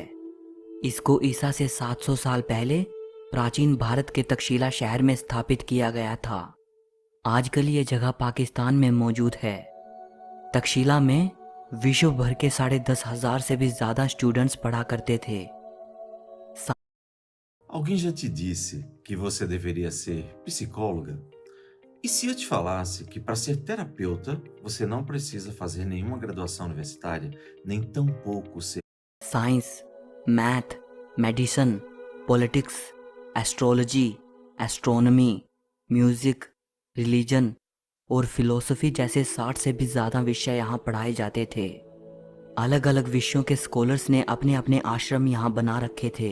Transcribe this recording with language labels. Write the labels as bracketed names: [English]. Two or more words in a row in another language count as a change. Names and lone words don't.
[Hindi] इसको ईसा से 700 साल पहले प्राचीन भारत के तक्षशिला शहर में स्थापित किया गया था। आजकल ये जगह पाकिस्तान में मौजूद है। तक्षशिला में विश्व भर के 10,500 से भी ज्यादा स्टूडेंट्स पढ़ा करते थे। [Portuguese] Alguém já te disse que você deveria ser psicóloga? E se eu te falasse que para ser terapeuta você não precisa fazer nenhuma graduação universitária, nem tampouco ser [English] science, math, medicine, politics, astrology, astronomy, music, religion [Hindi] और फिलोसफी जैसे 60 से भी ज़्यादा विषय यहाँ पढ़ाए जाते थे। अलग अलग विषयों के स्कॉलर्स ने अपने अपने आश्रम यहाँ बना रखे थे।